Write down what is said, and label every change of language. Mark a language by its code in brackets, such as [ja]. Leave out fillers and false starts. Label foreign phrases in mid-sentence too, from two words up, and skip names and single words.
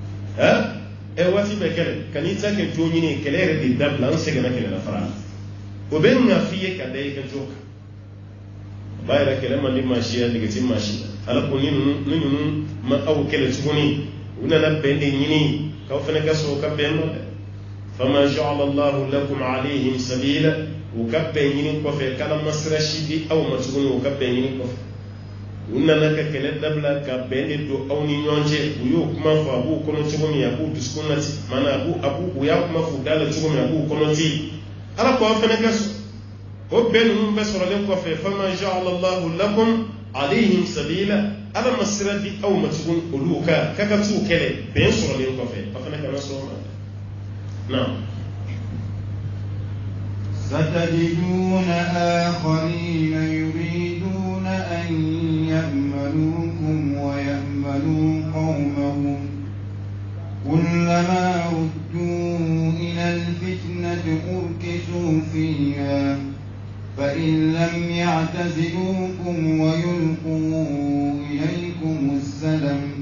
[bm] waati bɛ kɛlɛ ka n'i ta kɛ jo ɲini kɛlɛ yɛrɛ de dabila an sɛgɛnna kɛlɛ la fara o bɛ ŋa f'i ye ka da i ka jo kan a b'a yɛrɛ kɛlɛ man di maa si ya nege ti maa si la ala ko ni ninnu ma aw kɛlɛ tuguni u nana bɛn de ɲini k'aw fana ka sɔrɔ ka bɛn nɔ dɛ [ar] فما جعل الله لكم عليهم سبيلا [bm] u ka bɛn ɲini kɔfɛ k'ala ma sira si di aw ma tuguni u ka bɛn ɲini kɔfɛ u nana ka kɛlɛ dabila ka bɛn de don aw ni ɲɔgɔn cɛ u y'o kuma fɔ a b'u kɔnɔ cogo min a b'u dusukun na ten maana u y'a kuma fɔ u da la cogo min a b'u kɔnɔ ten ala ko aw fana ka sɔn o bɛn ninnu bɛɛ sɔrɔlen kɔfɛ [ar] فما جعل الله لكم عليهم سبيلا [bm] ala ma sira di aw ma tuguni olu ka ka t'u kɛlɛ bɛn sɔrɔlen kɔfɛ a fana kana sɔn o ma نعم [ar] ستجدون آخرين يريدون أن يأمنوكم ويأمنوا قومهم كلما ردوا إلى الفتنة أركسوا فيها فإن لم يعتزلوكم ويلقوا إليكم السلم